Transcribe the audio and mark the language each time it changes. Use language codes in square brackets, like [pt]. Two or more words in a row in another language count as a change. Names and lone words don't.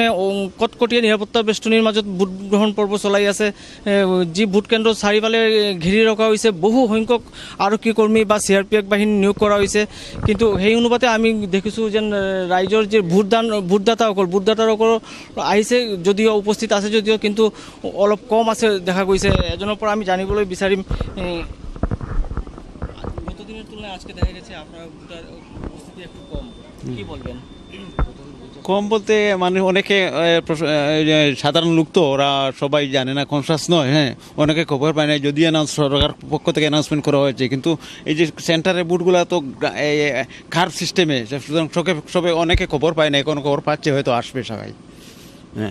[as] কটকটীয়া নিৰাপত্তা বেষ্টনীৰ মাজত ভোট গ্ৰহণ পৰ্ব চলাই আছে যি ভোট কেন্দ্ৰ চাৰিফালে ঘেৰি ৰখা হৈছে বহু সংখ্যক আৰক্ষী কৰ্মী বা CRPF বাহিনী নিয়োগ কৰা হৈছে কিন্তু সেই অনুপাতে আমি দেখিছোঁ যেন ৰাইজৰ যে ভোটদাতাসকল আহিছে যদিও উপস্থিত আছে যদিও কিন্তু অলপ কম আছে দেখা গৈছে এজনৰ পৰা আমি জানিবলৈ বিচাৰিম [bn] গতদিনের তুলনায় আজকে দেখা গেছে আপনার ভোটার উপস্থিতি একটু কম কি বলবেন কম বলতে মানে অনেকে সাধারণ লোক তো ওরা সবাই জানে না কনসাস নয় হ্যাঁ অনেকে খবর পায় না যদি সরকার পক্ষ থেকে অ্যানাউন্সমেন্ট করা হয়েছে কিন্তু এই যে সেন্টারের বুথগুলো তো খারাপ সিস্টেমে সুতরাং সবাই অনেকে খবর পায় না এখন খবর পাচ্ছে হয়তো আসবে সবাই হ্যাঁ